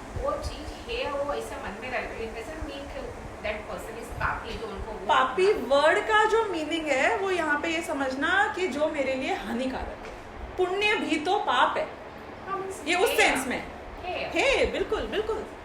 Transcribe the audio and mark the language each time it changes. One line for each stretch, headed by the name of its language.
Hindi: वो चीज है, वो ऐसा मन में रहता है।
English: It doesn't mean that person is पापी,
Hindi: जो उनको पापी वर्ड का जो मीनिंग है वो यहाँ पे ये समझना कि जो मेरे लिए हानिकारक है। पुण्य भी तो पाप है, ये उस सेंस में है। बिल्कुल बिल्कुल।